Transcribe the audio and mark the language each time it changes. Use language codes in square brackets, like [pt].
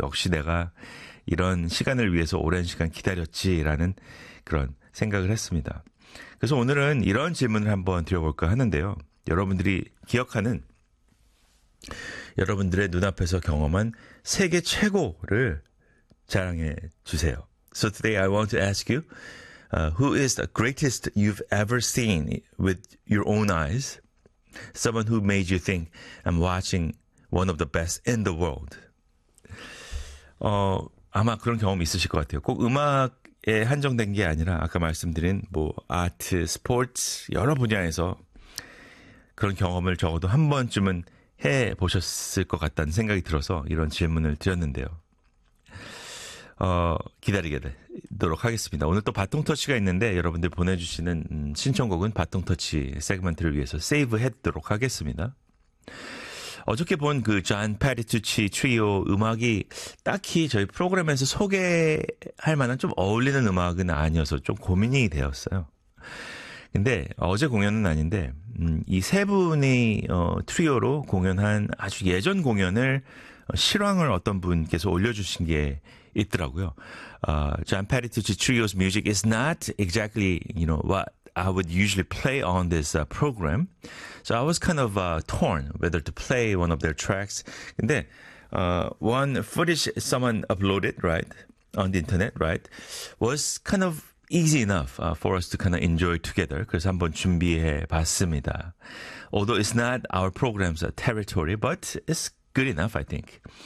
[ko] 역시 내가 이런 시간을 위해서 오랜 시간 기다렸지라는 그런 생각을 했습니다. 그래서 오늘은 이런 질문을 한번 드려볼까 하는데요. 여러분들이 기억하는 여러분들의 눈앞에서 경험한 세계 최고를 자랑해 주세요. [en] So today I want to ask you, who is the greatest you've ever seen with your own eyes? Someone who made you think I'm watching one of the best in the world. [ko] 아마 그런 경험 있으실 것 같아요. 꼭 음악에 한정된 게 아니라 아까 말씀드린 뭐 아트, 스포츠 여러 분야에서 그런 경험을 적어도 한 번쯤은 해 보셨을 것 같다는 생각이 들어서 이런 질문을 드렸는데요. 기다리게 되도록 하겠습니다. 오늘 또 바통터치가 있는데 여러분들 보내주시는 신청곡은 바통터치 세그먼트를 위해서 세이브해도록 하겠습니다. 어저께 본 그 존 페리투치 트리오 음악이 딱히 저희 프로그램에서 소개할 만한 좀 어울리는 음악은 아니어서 좀 고민이 되었어요. 근데 어제 공연은 아닌데 이 세 분이 트리오로 공연한 아주 예전 공연을 실황을 어떤 분께서 올려주신 게 있더라고요. [en] John Petitucci Trio's music is not exactly, you know, what I would usually play on this program. So I was kind of torn whether to play one of their tracks. 근데 one footage someone uploaded, right, on the internet, right, was kind of easy enough for us to kind of enjoy together. [ko] 그래서 한번 준비해 봤습니다. [en] Although it's not our program's territory, but it's good enough, I think.